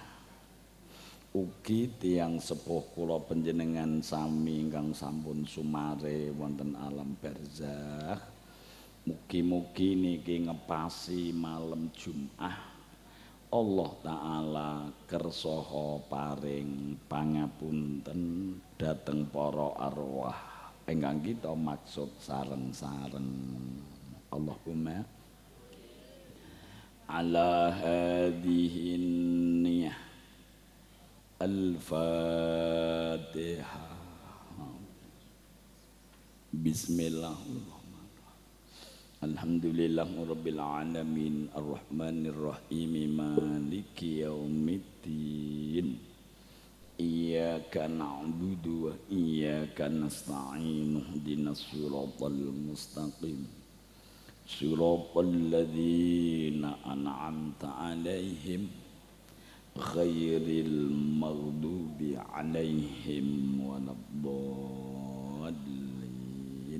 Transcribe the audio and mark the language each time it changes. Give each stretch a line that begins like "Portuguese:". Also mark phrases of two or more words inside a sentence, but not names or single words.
Javanese: Ugi tiyang sepuh kula panjenengan sami ingkang sampun sumare wonten alam barzakh. Mugi-mugi niki ngepasi malam Jumat Allah Ta'ala kersaha paring pangapunten dhateng para arwah ingkang kita maksud sareng-sareng.
Arabic: اللهم على هذه النية الفاتحة. بسم الله الرحمن الرحيم. الحمد لله رب العالمين الرحمن الرحيم مالك يوم الدين. إياك نعبد وإياك نستعين اهدنا الصراط المستقيم صراط الذين أنعمت عليهم غير المغضوب عليهم ولا الضالين.